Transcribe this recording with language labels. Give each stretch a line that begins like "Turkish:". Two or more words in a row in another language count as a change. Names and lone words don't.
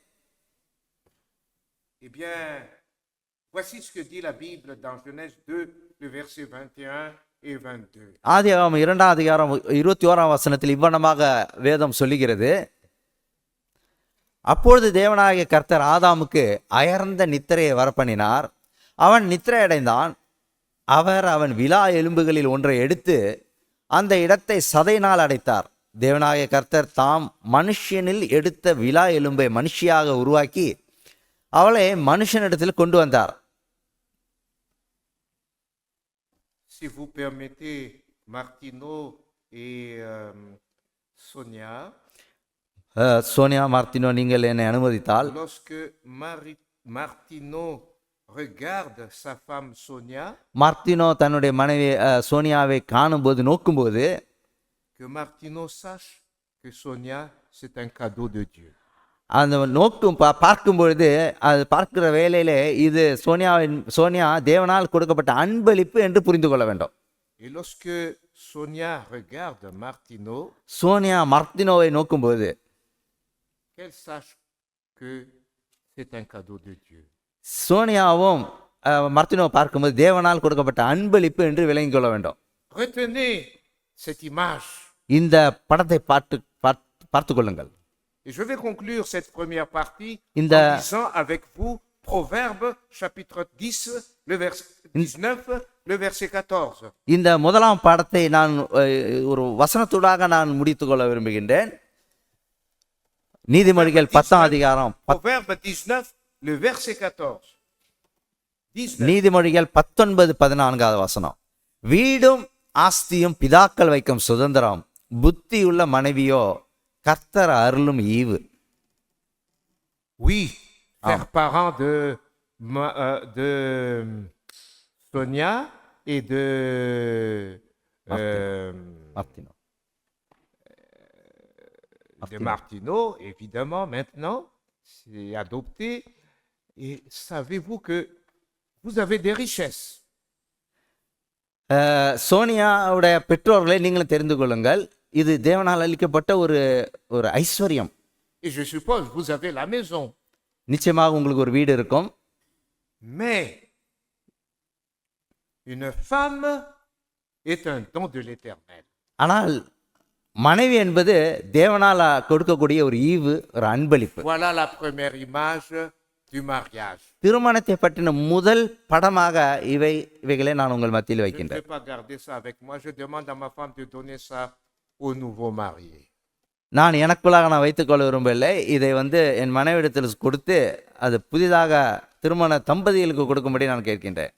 French: eh bien, voici ce que dit la Bible dans Genèse 2, le verset 21 et 22.
Tamil: ஆதியாகமம் 2ஆம் அதிகாரம் 21ஆம் வசனத்தில் இவ்வண்ணமாக வேதம் சொல்லுகிறது. அப்பொழுது தேவனாகிய கர்த்தர் ஆதாமுக்கு அயர்ந்த நித்திரையை வரப்பண்ணினார். அவன் நித்திரை அடைந்தான். அவர் அவன் விலா எலும்புகளில் ஒன்றை எடுத்து அந்த இடத்தை சதையினால் அடைத்தார். தேவனாகிய கர்த்தர் தாம் மனுஷனில் எடுத்த விலா எலும்பை மனுஷியாக உருவாக்கி அவளை மனுஷனிடத்தில் கொண்டு வந்தார்.
French: Si vous permettez, Martino et Sonia,
Tamil: சோனியா, மார்த்தினோ, நீங்கள் என்னை அனுமதித்தால்,
French: lorsque Martino regarde sa femme Sonia,
Tamil: மார்த்தினோ தன்னுடைய மனைவி சோனியாவை காணும்போது, நோக்கும்போது,
French: que Martino sache que Sonia, c'est un cadeau de Dieu.
Tamil: அந்த பார்க்கும் பொழுது அது பார்க்கிற வேளையிலே இது சோனியா தேவனால் கொடுக்கப்பட்ட அன்பளிப்பு என்று புரிந்து கொள்ள வேண்டும்.
French: Et lorsque Sonia regarde Martino,
Tamil: சோனியா மார்த்தினோவை நோக்கும்போது
French: qu'elle sache que c'est un cadeau de Dieu.
Tamil: சோனியாவும் மார்த்தினோவை பார்க்கும்போது தேவனால் கொடுக்கப்பட்ட அன்பளிப்பு என்று விளங்கிக் கொள்ள வேண்டும்.
French: Retenez cette image.
Tamil: இந்த படத்தை பார்த்து கொள்ளுங்கள்.
French: Et je vais conclure cette première partie en
Tamil: இந்த
French: lisant avec vous Proverbes chapitre 10, le verset 19, le verset 14.
Tamil: இந்த முதலாம் பாடத்தை நான் ஒரு வசனத்தூடாக நான் முடித்துக் கொள்ள விரும்புகின்றேன். நீதிமொழிகள் 10ஆம் அதிகாரம்
French: Proverbes 19, le verset 14. 19.
Tamil: நீதிமொழிகள் 19:14 வசனம். வீடும் ஆஸ்தியும் பிதாக்கள் வைக்கும் சுதந்திரம், புத்தியுள்ள மனைவியோ கர்த்தர் அருளும் ஈவு.
French: Oui, père parent de Sonia et de Martino, évidemment, maintenant, c'est adopté. Et savez-vous que vous avez des richesses?
Tamil: சோனியாவுடைய பெற்றோர்களை நீங்களும் தெரிந்து கொள்ளுங்கள். இது தேவனால் அளிக்கப்பட்ட ஒரு ஐஸ்வர்யம்.
French: Et je suppose vous avez la maison.
Tamil: நிச்சயமாக உங்களுக்கு ஒரு வீடு இருக்கும்.
French: Mais une femme est un don de l'Éternel.
Tamil: ஆனால் மனைவி என்பது தேவனால் கொடுக்கக்கூடிய ஒரு ஈவு, ஒரு அன்பளிப்பு.
French: Voilà la première image du mariage.
Tamil: திருமணத்தை பற்றின முதல் படமாக இவைகளை நான் உங்கள் மத்தியில்
French: Je ne
Tamil: வைக்கின்றேன்.
French: vais pas garder ça avec moi. Je demande à ma femme de donner ça au nouveau marié.
Tamil: நான் எனக்குள்ளாக நான் வைத்துக்கொள்ள விரும்பவில்லை. இதை என் மனைவிடத்தில் கொடுத்து அது புதிதாக திருமண தம்பதிகளுக்கு கொடுக்கும்படி நான் கேட்கின்றேன்.